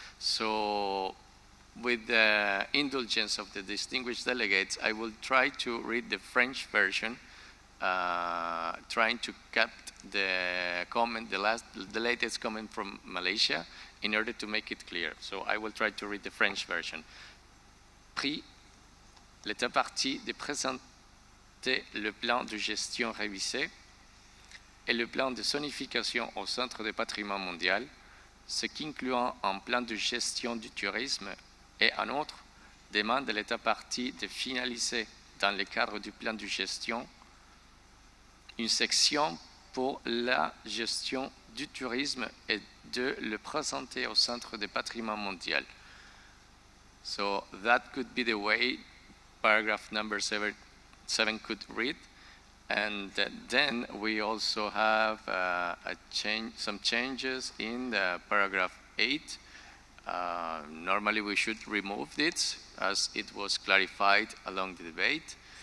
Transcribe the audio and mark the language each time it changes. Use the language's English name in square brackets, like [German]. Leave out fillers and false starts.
[English] So, with the indulgence of the distinguished delegates, I will try to read the French version, trying to capture the comment, the latest comment from Malaysia, in order to make it clear. So I will try to read the French version. [French] Pris, l'État partie de présenter le plan de gestion révisé et le plan de zonification au centre de patrimoine mondial, ce qui incluant un plan de gestion du tourisme et en outre demande à l'État partie de finaliser dans le cadre du plan de gestion une section pour la gestion du tourisme et de le présenter au Centre de patrimoine mondial. [English] So that could be the way paragraph number 7 could read. And then we also have some changes in the paragraph 8. Normally we should remove it as it was clarified along the debate.